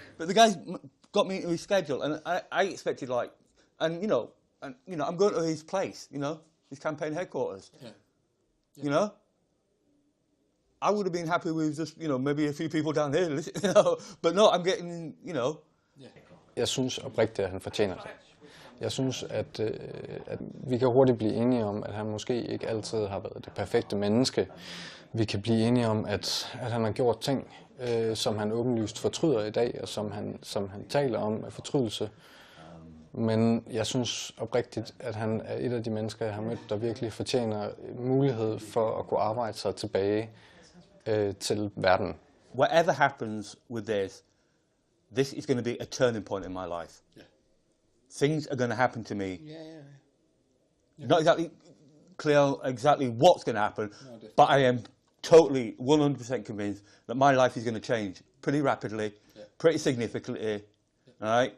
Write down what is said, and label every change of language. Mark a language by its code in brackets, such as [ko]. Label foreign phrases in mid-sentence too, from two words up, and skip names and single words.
[en] But the guy got me into his schedule, and I expected like, I'm going to his place, you know, his campaign headquarters. Yeah. You know? I would have been happy with just, maybe a few people down here, you know, but no, I'm getting, [da] Jeg synes oprigtigt, at han fortjener det. Jeg synes, at vi kan hurtigt blive enige om, at han måske ikke altid har været det perfekte menneske. Vi kan blive enige om, at han har gjort ting, som han åbenlyst fortryder i dag, og som han taler om af fortrydelse. Men jeg synes oprigtigt, at han er et af de mennesker, jeg har mødt, der virkelig fortjener mulighed for at kunne arbejde sig tilbage til verden. [en] Whatever happens with this is going to be a turning point in my life. Yeah. Things are going to happen to me. Yeah. Not exactly clear exactly what's going to happen, but I am totally 100% convinced that my life is going to change pretty rapidly, pretty significantly, all right?